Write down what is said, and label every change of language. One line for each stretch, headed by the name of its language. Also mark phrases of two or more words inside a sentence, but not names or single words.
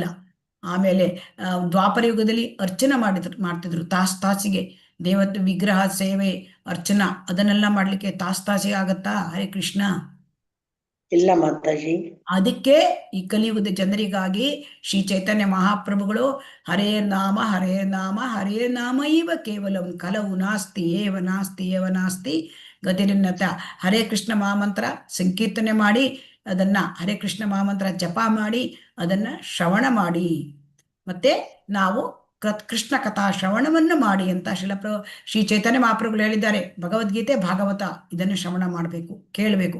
Kannada: ಆಮೇಲೆ ದ್ವಾಪರ ಯುಗದಲ್ಲಿ ಅರ್ಚನೆ ಮಾಡ್ತಿದ್ರು ತಾಸಿಗೆ, ದೇವತೆ ವಿಗ್ರಹ ಸೇವೆ ಅರ್ಚನಾ ಅದನ್ನೆಲ್ಲ ಮಾಡ್ಲಿಕ್ಕೆ ತಾಸಿಗೆ ಆಗತ್ತಾ ಹರೇ ಕೃಷ್ಣ? ಇಲ್ಲ ಮಾತಾಜಿ. ಅದಕ್ಕೆ ಈ ಕಲಿಯುಗದ ಜನರಿಗಾಗಿ
Sanskrit: ಶ್ರೀ ಚೈತನ್ಯ ಮಹಾಪ್ರಭುಗಳು ಹರೇರ್ನಾಮ ಹರೇರ್ನಾಮ ಹರೇರ್ನಾಮ ಇವ ಕೇವಲಂ ಕಲವು ನಾಸ್ತಿ ಏವ ನಾಸ್ತಿ ಏವ ನಾಸ್ತಿ ಗತಿರಿನ್ನತ.
Kannada: ಹರೇ ಕೃಷ್ಣ ಮಹಾಮಂತ್ರ ಸಂಕೀರ್ತನೆ ಮಾಡಿ, ಅದನ್ನ ಹರೇ ಕೃಷ್ಣ ಮಹಾಮಂತ್ರ ಜಪ ಮಾಡಿ, ಅದನ್ನ ಶ್ರವಣ ಮಾಡಿ, ಮತ್ತೆ ನಾವು ಕೃಷ್ಣ ಕಥಾ ಶ್ರವಣವನ್ನು ಮಾಡಿ ಅಂತ ಶ್ರೀ ಚೈತನ್ಯ ಮಹಾಪ್ರಭುಗಳು ಹೇಳಿದ್ದಾರೆ. ಭಗವದ್ಗೀತೆ, ಭಾಗವತ ಇದನ್ನು ಶ್ರವಣ ಮಾಡಬೇಕು, ಕೇಳಬೇಕು.